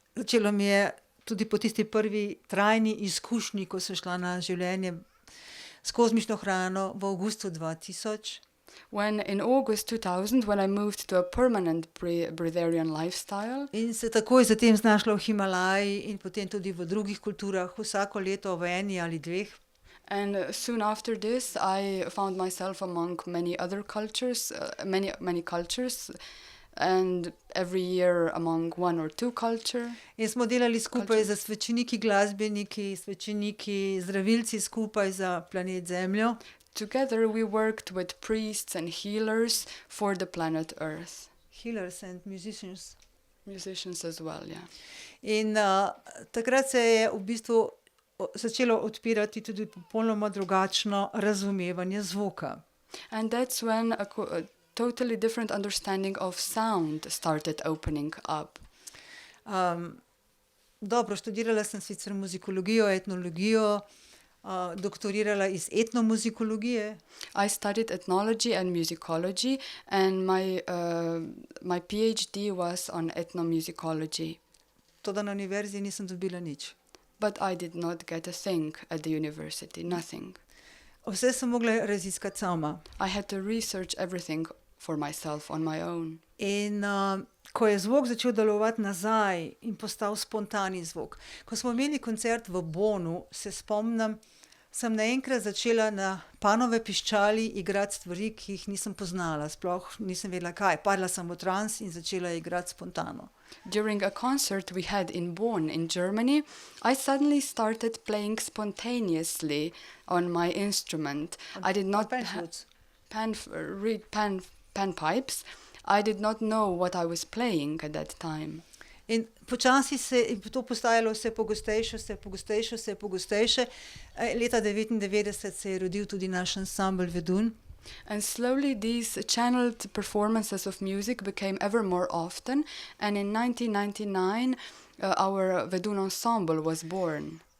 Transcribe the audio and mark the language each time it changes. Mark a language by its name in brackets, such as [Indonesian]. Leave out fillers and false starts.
[Slovenian] Začelo mi je tudi po tisti prvi trajni izkušnji, ko sem šla na življenje s kozmično hrano v avgustu 2000. [English] When in August 2000, when I moved to a permanent breatharian lifestyle. [Slovenian] In se takoj zatem znašla v Himalaji in potem tudi v drugih kulturah, vsako leto v eni ali dveh. [English] And soon after this, I found myself among many other cultures, many cultures, and every year among one or two culture. [Slovenian] In smo delali skupaj z svečeniki, glasbeniki, svečeniki, zdravilci skupaj za planet Zemljo. [English] Together we worked with priests and healers for the planet Earth. Healers and musicians. Musicians as well, yeah. [Slovenian] In takrat se je v bistvu začelo odpirati tudi popolnoma drugačno razumevanje zvoka. [English] And that's when a totally different understanding of sound started opening up. [Slovenian] Dobro, študirala sem sicer muzikologijo, etnologijo, doktorirala iz etnomuzikologije. [English] I studied ethnology and musicology, and my PhD was on ethnomusicology. [Slovenian] Toda na univerzi nisem dobila nič. [English] But I did not get a thing at the university, nothing. [Slovenian] Vse sem mogla raziskati sama. [English] I had to research everything for myself on my own. [Slovenian] In ko je zvok začel delovati nazaj in postal spontani zvok. Ko smo imeli koncert v Bonu, se spomnim, sem naenkrat začela na Panove piščali igrati stvari, ki jih nisem poznala. Sploh nisem vedela kaj. Padla sem v trans in začela igrati spontano. [English] During a concert we had in Bonn in Germany, I suddenly started playing spontaneously on my instrument. I did not read panpipes. I did not know what I was playing at that time. [Slovenian] In počasi se je to postajalo vse pogostejše. Leta 1999 se je rodil tudi naš ansambl Vedun. [English] And slowly these channeled performances of music became ever more often, and in 1999 our Vedun ensemble was born.